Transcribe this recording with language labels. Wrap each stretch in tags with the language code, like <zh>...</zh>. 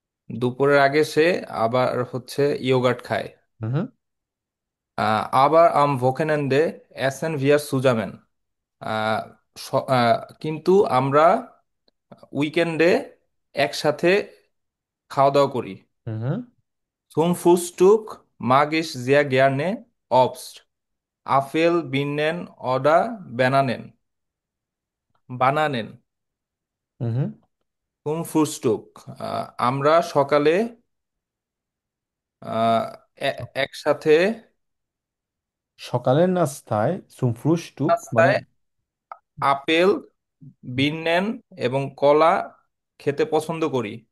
<bn>দুপুরের আগে সে আবার হচ্ছে ইয়োগার্ট খায়। হুম হুম আবার</bn> <de>আম ভোকেনেন্দে এসেন ভিয়ার সুজামেন।</de> <bn>আহ, কিন্তু আমরা উইকেন্ডে একসাথে খাওয়া দাওয়া করি। হুম হুম</bn> <de>Zum Frühstück mag ich sehr gerne Obst, Apfel, Birnen oder Bananen. হুম হুম। Zum Frühstück</de> <bn>আমরা সকালে আহ, একসাথে সকালের নাস্তায়</bn> <de>zum Frühstück</de> <bn>মানে, নাস্তায় আপেল, বিননেন এবং কলা খেতে পছন্দ করি।</bn>